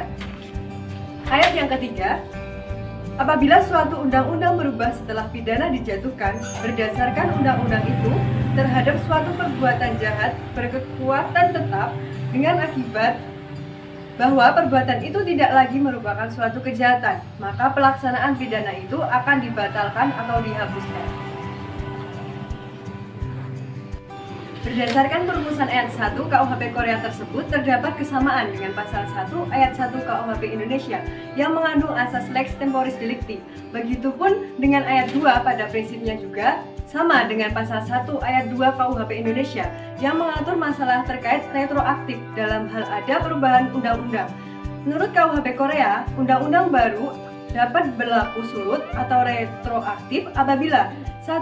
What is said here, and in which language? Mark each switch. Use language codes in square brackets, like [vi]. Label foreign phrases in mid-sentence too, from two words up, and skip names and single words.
[id] Ayat yang ketiga, apabila suatu undang-undang berubah setelah pidana dijatuhkan berdasarkan undang-undang itu terhadap suatu perbuatan jahat berkekuatan tetap dengan akibat bahwa perbuatan itu tidak lagi merupakan suatu kejahatan, maka pelaksanaan pidana itu akan dibatalkan atau dihapuskan. Berdasarkan perumusan ayat 1 KUHP Korea tersebut terdapat kesamaan dengan pasal 1 ayat 1 KUHP Indonesia yang mengandung asas [la] lex temporis delicti. [id] Begitupun dengan ayat 2 pada prinsipnya juga sama dengan pasal 1 ayat 2 KUHP Indonesia yang mengatur masalah terkait retroaktif dalam hal ada perubahan undang-undang. Menurut KUHP Korea, undang-undang baru dapat berlaku surut atau retroaktif apabila 1.